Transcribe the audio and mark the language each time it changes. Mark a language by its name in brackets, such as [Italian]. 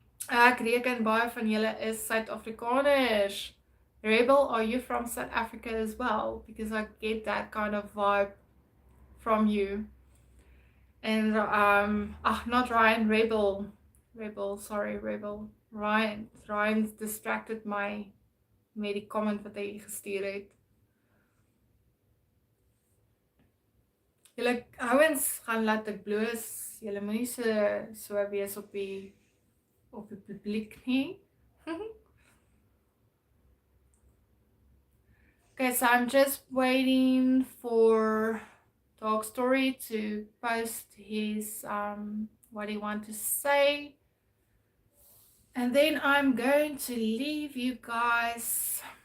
[Afrikaans] Ek reken baie van julle is Suid-Afrikaners. [English] Rebel, are you from South Africa as well? Because I get that kind of vibe from you. And not Ryan, Rebel, sorry, Rebel. [Afrikaans] Ryan's [English] distracted [Afrikaans] my met die comment wat hy gestuur het. Julle ouens gaan laat ek bloos. Julle moenie so wees op die publiek nie. [English] Okay, so I'm just waiting for Dog Story to post his what he want to say. And then I'm going to leave you guys.